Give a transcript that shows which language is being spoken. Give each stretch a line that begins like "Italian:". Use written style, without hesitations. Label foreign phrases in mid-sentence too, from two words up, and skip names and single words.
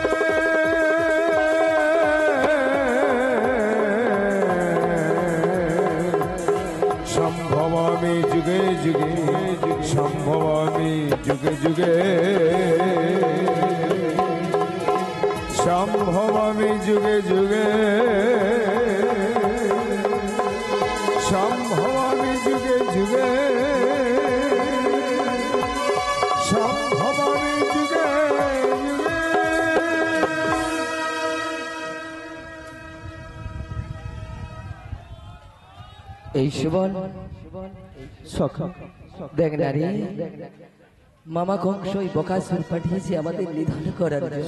Sanskrit: सम्भवामि जुगे जुगे सम्भवामि जुगे जुगे सम्भवामि जुगे जुगे सम्भवामि जुगे जुगे सम्भवामि जुगे जुगे
Bangla: এই সুবল সখা দেখ নারী মামা কংসই বকাসুর পাঠিয়েছে আমাদের নিধন করার জন্য।